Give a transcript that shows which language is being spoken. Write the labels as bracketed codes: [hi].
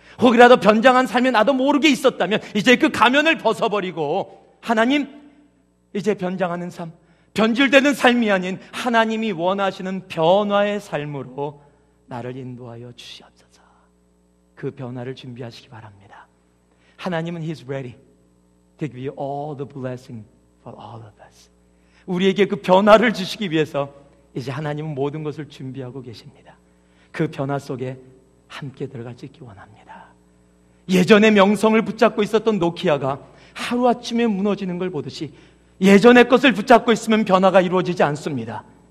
[ko] 혹이라도 변장한 삶에 나도 모르게 있었다면 이제 그 가면을 벗어버리고 하나님, 이제 변장하는 삶, 변질되는 삶이 아닌 하나님이 원하시는 변화의 삶으로 나를 인도하여 주시옵소서. 그 변화를 준비하시기 바랍니다. 하나님은 [en] He's ready to give you all the blessing for all of us. [ko] 우리에게 그 변화를 주시기 위해서 이제 하나님은 모든 것을 준비하고 계십니다. 그 변화 속에 함께 들어갈 수 있기 원합니다. 예전의 명성을 붙잡고 있었던 노키아가 하루아침에 무너지는 걸 보듯이 예전의 것을 붙잡고 있으면 변화가 이루어지지 않습니다.